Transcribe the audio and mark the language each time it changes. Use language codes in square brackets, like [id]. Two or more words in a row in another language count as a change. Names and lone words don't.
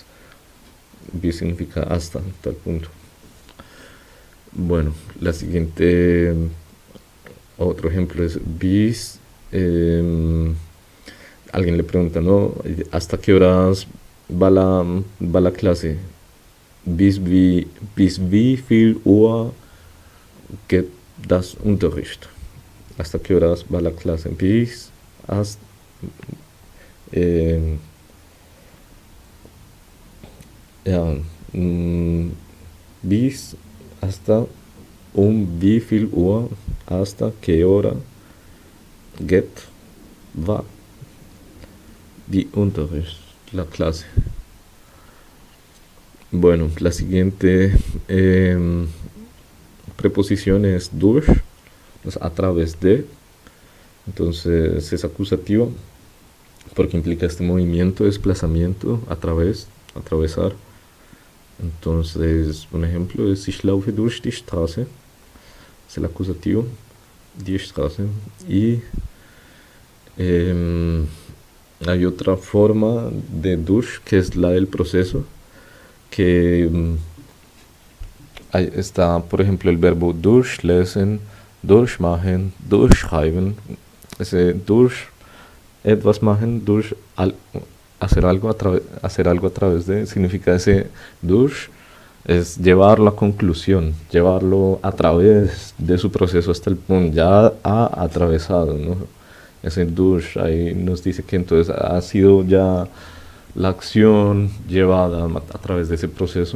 [es] Bis significa hasta tal punto. Bueno, la siguiente, otro ejemplo es bis. Alguien le pregunta, ¿no? ¿Hasta qué horas va la clase? [de] Bis wie viel Uhr geht das Unterricht? [es] ¿Hasta qué horas va la clase? Bis hasta, [de] ja, bis hasta wie viel Uhr, [es] hasta qué hora geht va [de] die Unterricht, [es] la clase. Bueno, la siguiente preposición es durch, pues a través de. Entonces es acusativo porque implica este movimiento, desplazamiento, a través, atravesar. Entonces, un ejemplo es [de] ich laufe durch die Straße, [es] es el acusativo, [de] die Straße. [es] Y hay otra forma de durch que es la del proceso, que ahí está, por ejemplo, el verbo durchlesen, durchmachen, durchschreiben. [de] Ese durch, etwas machen, [es] hacer algo a través de, significa ese durch, es llevarlo a conclusión, llevarlo a través de su proceso hasta el punto, ya ha atravesado, ¿no? Ese durch ahí nos dice que entonces ha sido ya la acción llevada a través de ese proceso.